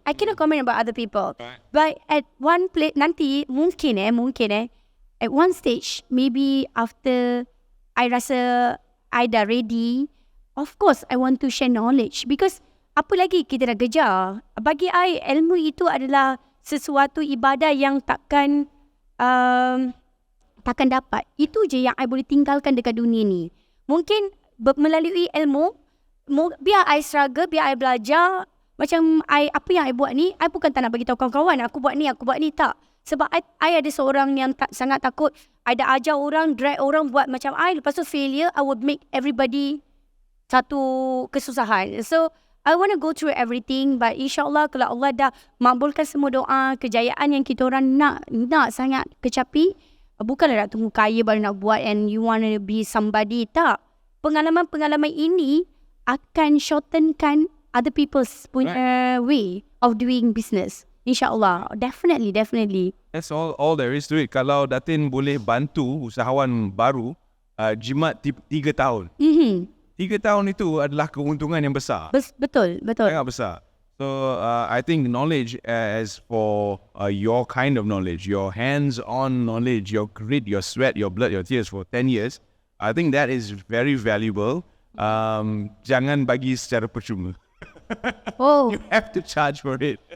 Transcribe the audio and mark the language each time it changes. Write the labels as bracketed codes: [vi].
[en] I cannot comment about other people. But at one place, nanti mungkin at one stage, maybe after I rasa I dah ready, of course I want to share knowledge. [ms] Because apa lagi kita dah kejar. Bagi I, ilmu itu adalah sesuatu ibadah yang takkan dapat. Itu je yang I boleh tinggalkan dekat dunia ni. Mungkin melalui ilmu, biar I struggle, biar I belajar. Macam apa yang I buat ni, I bukan tak nak bagi tahu kawan-kawan, aku buat ni, tak. Sebab I ada seorang yang sangat takut. I dah ajar orang, drag orang buat macam I. Lepas tu failure, I would make everybody satu kesusahan. [en] So, I want to go through everything. [ms] But insyaAllah kalau Allah dah makbulkan semua doa, kejayaan yang kita orang nak sangat kecapi, bukanlah nak tunggu kaya baru nak buat and you want to be somebody. Tak. [en] Pengalaman-pengalaman ini akan shortenkan other people's way of doing business. InsyaAllah. Definitely. That's all there is to it. [ms] Kalau Datin boleh bantu usahawan baru jimat 3 tahun. 3 tahun itu adalah keuntungan yang besar. Betul. Sangat besar. [en] So I think knowledge as for your kind of knowledge, your hands-on knowledge, your grit, your sweat, your blood, your tears for 10 years, I think that is very valuable. [ms] Jangan bagi secara percuma. You have to charge for it.